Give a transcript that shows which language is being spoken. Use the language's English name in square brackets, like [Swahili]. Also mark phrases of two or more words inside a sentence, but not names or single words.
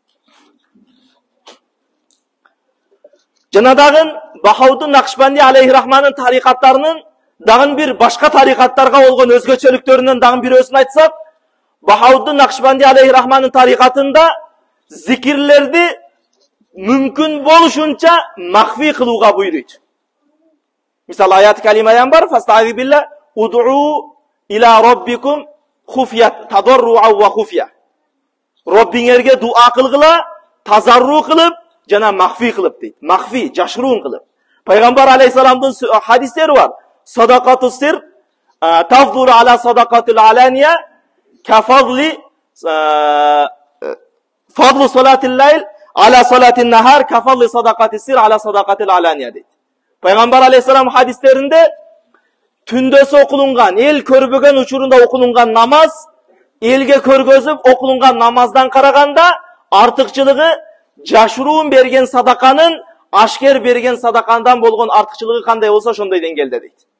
[Kyrgyz] Жана дагы Бахаудун Накшбанди алейхирахманын тарикаттарынын дагы бир башка тарикаттарга болгон өзгөчөлүктөрүнөн дагы бирөөсүн айтсак, Бахаудун Накшбанди алейхирахманын тарикатында зикирлерди мүмкүн болушунча махфи кылууга буйруйт. Мисалы аят калимаян бар: [Arabic] "فاستعذ بالله ادعوا إلى ربكم خفية تضرعا و خفية." [Kyrgyz] Роббиңерге дуа кылгыла, тазарру кылып, жана махфи кылып дейт. Махфи, жашыруун кылып. Пайгамбар алейхисаламдын хадистери бар. [Arabic] صدقة السر تفضل على صدقة العلانية كفضل فضل صلاة الليل على صلاة النهار كفضل صدقة السر على صدقة العلانية дейт. [Kyrgyz] Пайгамбар алейхисалам хадистеринде түндөсү окулунган, эл көрбөгөн учурунда окулунган намаз, элге көргөзүп окулунган намаздан караганда артыкчылыгы жашыруун берген садаканын ашкер берген садакандан болгон артыкчылыгы кандай болсо ошондой деңгээлде дейт.